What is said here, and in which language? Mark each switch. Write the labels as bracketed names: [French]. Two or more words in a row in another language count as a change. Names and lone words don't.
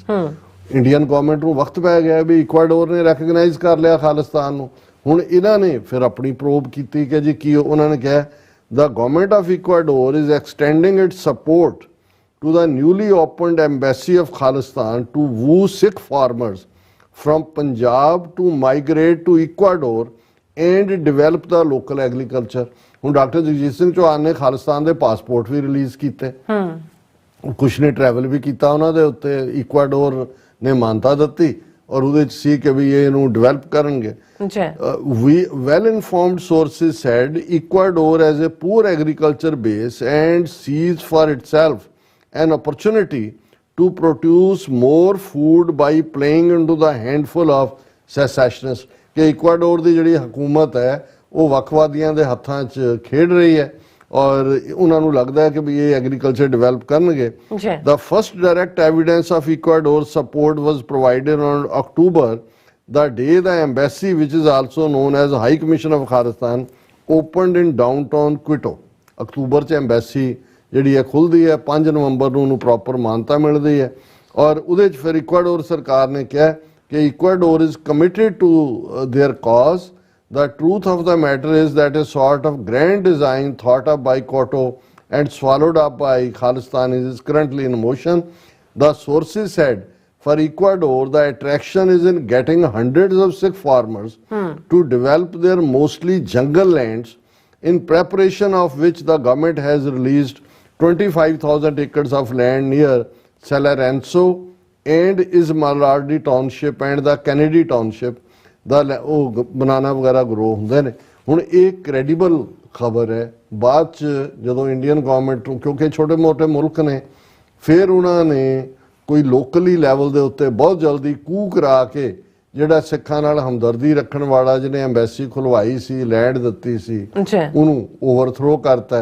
[English] Indian government [Punjabi] ਨੂੰ ਵਕਤ ਪੈ ਗਿਆ ਵੀ ਇਕੁਆਡੋਰ ਨੇ ਰੈਕਗਨਾਈਜ਼ ਕਰ ਲਿਆ ਖਾਲਿਸਤਾਨ ਨੂੰ। ਹੁਣ ਇਹਨਾਂ ਨੇ ਫਿਰ ਆਪਣੀ ਪ੍ਰੋਬ ਕੀਤੀ ਕਿ ਜੀ ਕੀ ਉਹਨਾਂ ਨੇ ਕਿਹਾ, [English] the government of Ecuador is extending its support to the newly opened embassy of Khalistan to woo Sikh farmers from Punjab to migrate to Ecuador and develop the local agriculture। [Punjabi] ਹੁਣ ਡਾਕਟਰ ਜਗਜੀਤ ਸਿੰਘ ਚੌਹਾਨ ਨੇ ਖਾਲਿਸਤਾਨ ਦੇ ਪਾਸਪੋਰਟ ਵੀ ਰਿਲੀਜ਼ ਕੀਤੇ, ਕੁਛ ਨੇ ਟਰੈਵਲ ਵੀ ਕੀਤਾ ਉਹਨਾਂ ਦੇ ਉੱਤੇ, ਇਕੁਆਡੋਰ ਨੇ ਮਾਨਤਾ ਦਿੱਤੀ ਔਰ ਉਹਦੇ ਚ ਸੀ ਕਿ ਵੀ ਇਹਨੂੰ ਡਿਵੈਲਪ ਕਰਨਗੇ। [English] well informed sources said Ecuador has a poor agriculture base and sees for itself an opportunity to produce more food by playing into the handful of secessionists। [Punjabi] ਕਿ ਇਕੁਆਡੋਰ ਦੀ ਜਿਹੜੀ ਹਕੂਮਤ ਹੈ ਉਹ ਵੱਖਵਾਦੀਆਂ ਦੇ ਹੱਥਾਂ 'ਚ ਖੇਡ ਰਹੀ ਹੈ ਔਰ ਉਹਨਾਂ ਨੂੰ ਲੱਗਦਾ ਹੈ ਕਿ ਵੀ ਇਹ ਐਗਰੀਕਲਚਰ ਡਿਵੈਲਪ ਕਰਨਗੇ। [English] The first direct evidence of Ecuador's support was provided on October, the day the embassy, which is also known as High Commission of Khalistan, opened in downtown Quito। [Punjabi] ਅਕਤੂਬਰ 'ਚ ਐਮਬੈਸੀ ਜਿਹੜੀ ਹੈ ਖੁੱਲ੍ਹਦੀ ਹੈ, 5 ਨਵੰਬਰ ਨੂੰ ਉਹਨੂੰ ਪ੍ਰੋਪਰ ਮਾਨਤਾ ਮਿਲਦੀ ਹੈ ਔਰ ਉਹਦੇ 'ਚ ਫਿਰ ਇਕੁਆਡੋਰ ਸਰਕਾਰ ਨੇ ਕਿਹਾ ਕਿ [English] Ecuador is committed to their cause. The truth of the matter is that a sort of grand design thought up by Quito and swallowed up by Khalistan is currently in motion। The sources said for Ecuador the attraction is in getting hundreds of Sikh farmers to develop their mostly jungle lands, in preparation of which the government has released 25,000 acres of land near Salerenso and Ismalardi township and the Kennedy township। [Punjabi] ਉਹ ਬਨਾਨਾ ਵਗੈਰਾ ਗਰੋ ਹੁੰਦੇ ਨੇ। ਹੁਣ ਇਹ ਕ੍ਰੈਡੀਬਲ ਖਬਰ ਹੈ। ਬਾਅਦ 'ਚ ਜਦੋਂ [English] Indian government [Punjabi] ਨੂੰ, ਕਿਉਂਕਿ ਛੋਟੇ ਮੋਟੇ ਮੁਲਕ ਨੇ, ਫਿਰ ਉਹਨਾਂ ਨੇ ਕੋਈ [English] locally level [Punjabi] ਦੇ ਉੱਤੇ ਬਹੁਤ ਜਲਦੀ ਕੂ ਕਰਾ ਕੇ ਜਿਹੜਾ ਸਿੱਖਾਂ ਨਾਲ ਹਮਦਰਦੀ ਰੱਖਣ ਵਾਲਾ ਜਿਹਨੇ ਐਮਬੈਸੀ ਖੁਲਵਾਈ ਸੀ, ਲੈਂਡ ਦਿੱਤੀ ਸੀ, ਉਹਨੂੰ ਓਵਰਥਰੋ ਕਰਤਾ।